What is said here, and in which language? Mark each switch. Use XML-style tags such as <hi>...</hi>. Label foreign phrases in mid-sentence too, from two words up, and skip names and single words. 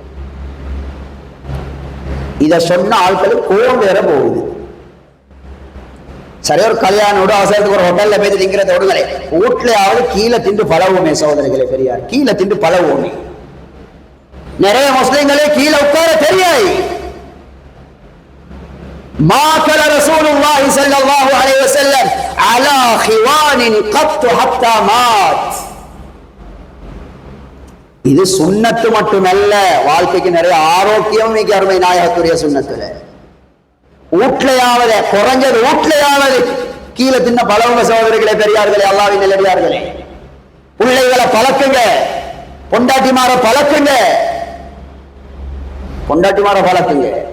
<ta>இத சொன்ன ஆட்களுக்கு கோபம் வேற போகுது. சரி, ஒரு கல்யாணம் அவசரத்துக்கு ஒரு ஹோட்டல்ல போய் திங்கிறத விடுங்களே, வீட்லயாவது கீழே திண்டு பழவுமே. சகோதரர்களே, பெரியார், கீழே திண்டு பழவுமே. நிறைய முஸ்லிம்களே கீழே உட்கார தெரியாது.</ta> <ar>ما كان رسول الله صلى الله عليه وسلم على خوان قط حتى مات.</ar> <ta>இது சுன்னத்து மட்டுமல்ல, வாழ்க்கைக்கு நிறைய ஆரோக்கியம் மிக அருமை நாயகத்துடைய சுன்னத்துல. வீட்லையாவது குறைஞ்சது வீட்லையாவது கீழே தின்ன பழவுங்க. சகோதரர்களே, பெரியார்களே, அல்லாஹ்வின் நல்லடியார்களே, பிள்ளைகளை பழக்குங்க, பொண்டாட்டிமார பழக்குங்க, பொண்டாட்டிமார பழக்குங்க.</ta>